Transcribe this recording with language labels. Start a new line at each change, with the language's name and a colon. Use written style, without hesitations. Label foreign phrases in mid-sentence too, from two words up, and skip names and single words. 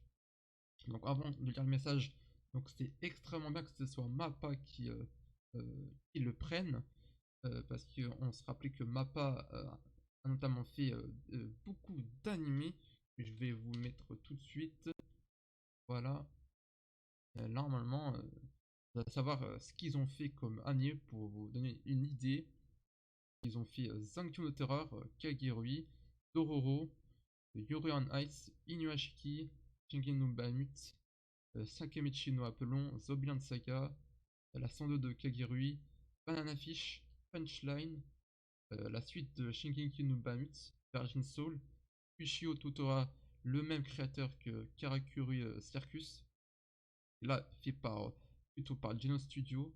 French: Donc avant de lire le message, donc c'est extrêmement bien que ce soit MAPPA qui le prenne, parce qu'on se rappelait que MAPPA a notamment fait beaucoup d'animés, que je vais vous mettre tout de suite. Voilà. Normalement, vous allez savoir ce qu'ils ont fait comme animé pour vous donner une idée. Ils ont fait Zankyo no Terror, Kagirui, Dororo, Yuri on Ice, Inuashiki, Shingen no Bahamut, Sakemichi no Apollon, Zombieland Saga, la 102 de Kagirui, Banana Fish, Punchline, la suite de Shingeki no Bahamut, Virgin Soul, Ushio Tutora, le même créateur que Karakuri Circus, là fait plutôt par Geno Studio.